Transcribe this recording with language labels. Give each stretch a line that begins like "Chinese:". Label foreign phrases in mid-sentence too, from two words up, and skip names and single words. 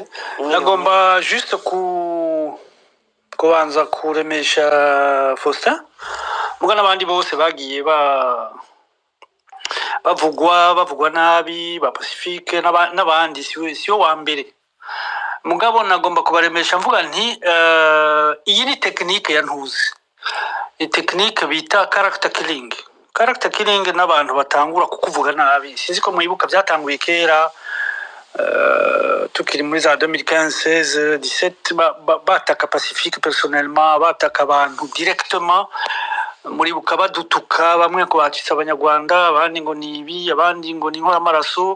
Rundi: Nagomba juste kubanza kuremesha Faustin muga n'abandi bose bagiye bavugwa nabi ba Pacifique n'abandi siyo wa mbere. Mugabo nagomba kubaremesha mvuga nti iyi ni technique ya ntuzi. Ni technique bita
English: character killing. Character killing
Rundi: n'abantu batangura kukuvuga nabi. Sinzi ko muyibuka byatanguye kera tukiri muri za 2015 17 bataka Pacifique personnellement, bataka abantu directement muri bukabadutuka, bamwe ko bacitse abanyarwanda, abandi ngo nibi, abandi ngo ni nkora amaraso.